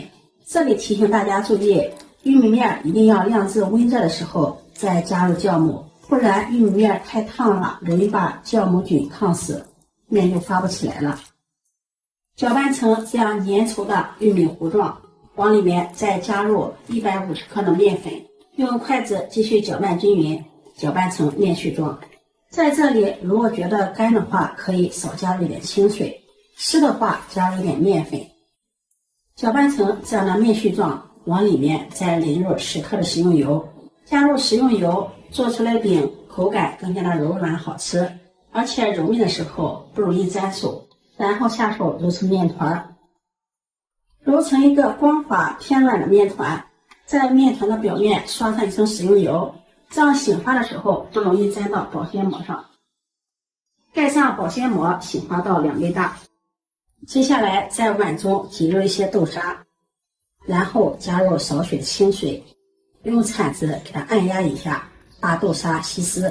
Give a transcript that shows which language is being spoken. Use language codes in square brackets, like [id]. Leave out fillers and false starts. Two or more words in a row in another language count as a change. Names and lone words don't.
[zh] 這裡提醒大家注意，玉米面一定要晾至溫熱的時候再加入酵母，不然玉米面太燙了，容易把酵母菌燙死，面就发不起来了。攪拌成這樣粘稠的玉米糊狀，往裡面再加入150克的面粉，用筷子繼續攪拌均勻，攪拌成面絮狀。在這裡，如果覺得乾的話，可以少加入一點清水；濕的話，加入一點面粉。攪拌成這樣的面絮狀，往裡面再淋入10克的食用油。加入食用油，做出來的餅口感更加的柔軟好吃，而且揉面的时候不容易粘手。然後下手揉成面团，揉成一個光滑偏軟的面团，在面团的表面刷上一層食用油，這樣醒發的時候不容易粘到保鮮膜上。蓋上保鮮膜，醒發到2倍大。接下來在碗中擠入一些豆沙，然後加入少許清水，用鏟子給它按壓一下，把豆沙稀釋。